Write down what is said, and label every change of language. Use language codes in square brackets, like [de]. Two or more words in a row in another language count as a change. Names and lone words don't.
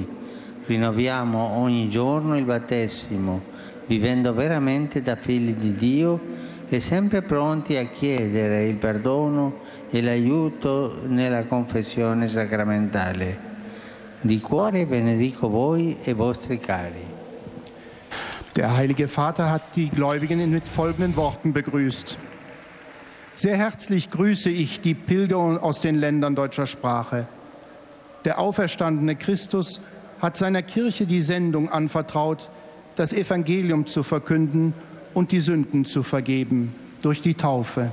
[it] Rinnoviamo ogni giorno il battesimo, vivendo veramente da figli di Dio e sempre pronti a chiedere il perdono e l'aiuto nella confessione sacramentale. Di cuore benedico voi e vostri cari. [de] Der Heilige Vater hat die Gläubigen mit folgenden Worten begrüßt. Sehr herzlich grüße ich die Pilger aus den Ländern deutscher Sprache. Der auferstandene Christus hat seiner Kirche die Sendung anvertraut, das Evangelium zu verkünden und die Sünden zu vergeben durch die Taufe.